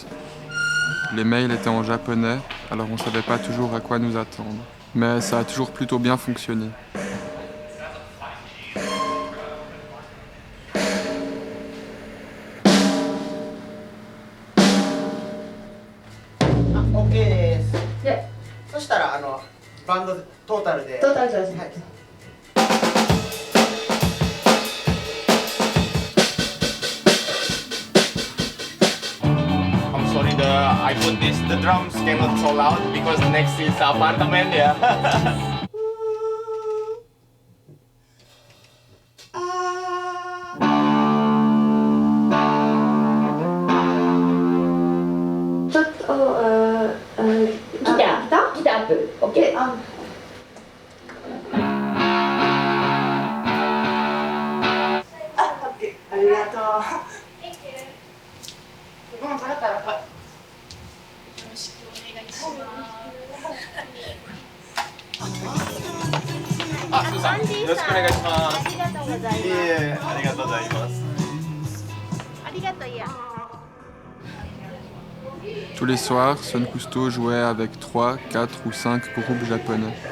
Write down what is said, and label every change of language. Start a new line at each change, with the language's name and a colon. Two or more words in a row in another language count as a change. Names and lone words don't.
French: Les mails étaient en japonais, alors on ne savait pas toujours à quoi nous attendre. Mais ça a toujours plutôt bien fonctionné.
Japanese: OK です。で、そしたらバンドトータルで。トータルです。はい。
English: I'm sorry, I put the drums cannot so loud because next is apartment, yeah.
Japanese: ギターアップ、OK。ありがとう。ご飯食べたらよろしくお願いします。あ、すーさん、よろしくお願いします。ありがとうございます。いえいえ、ありがとうございます。ありがとういや。
French: Tous les soirs, Son Cousteau jouait avec 3, 4 ou 5 groupes japonais.